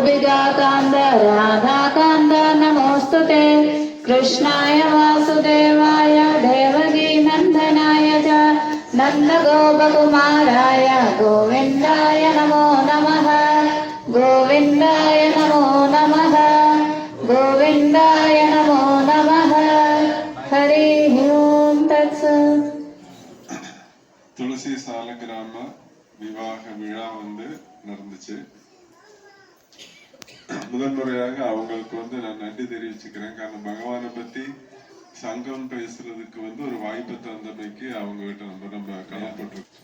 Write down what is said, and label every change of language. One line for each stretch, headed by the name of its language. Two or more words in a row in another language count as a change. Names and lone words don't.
Sanskrit: प्रियाकान्त राधाकान्त नमोऽस्तुते कृष्णाय वासुदेवाय देवकी नन्दनाय च नन्दगोपकुमाराय गोविन्दाय नमो नमः गोविन्दाय नमो नमः गोविन्दाय नमो नमः हरिः ओं तत्सत्
Tamil: துளசி சால கிராம விவாக விழா நடந்துச்சு. முதன்முறையாக அவங்களுக்கு நான் நன்றி தெரிவிச்சுக்கிறேன். காரணம் பகவானை பத்தி சங்கம் பேசுறதுக்கு ஒரு வாய்ப்பு தந்தமைக்கு அவங்க கிட்ட நம்ம கடமைப்பட்டிருக்கோம்.